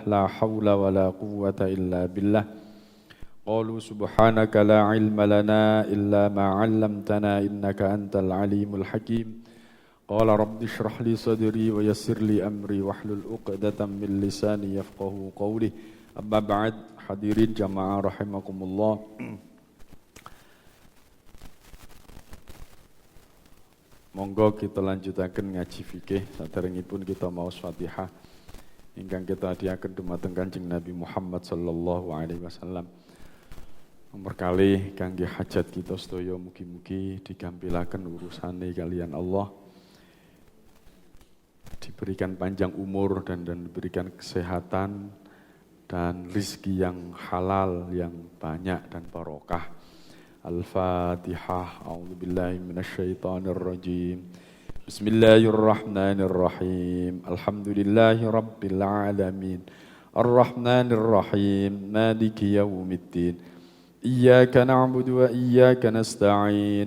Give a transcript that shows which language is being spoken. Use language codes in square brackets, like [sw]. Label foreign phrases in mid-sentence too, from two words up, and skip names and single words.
[ar] لا حول ولا قوة إلا بالله قالوا سبحانك لا علم لنا إلا ما علمتنا إنك أنت العليم الحكيم. قال رب اشرح لي صدري ويسر لي أمري واحلل عقدة من لساني يفقهوا قولي. أما بعد, حاضرين جماعة رحمكم الله. [jv] Monggo kita lanjutaken ngaji fikih saderengipun kita maos Fatihah ingkang kita hadiaken dumateng Kanjeng Nabi Muhammad [ar] صلى الله عليه وسلم. [jv] Nomor kali kangge hajat kita sedaya mugi-mugi digampilaken urusane kalian Allah. [id] Diberikan panjang umur dan diberikan kesehatan dan rezeki yang halal, yang banyak dan barokah. [ar] Al-Fatihah. أعوذ بالله من الشيطان الرجيم بسم الله الرحمن الرحيم. الحمد لله رب العالمين. الرحمن الرحيم مالك يوم الدين. إياك نعبد وإياك نستعين.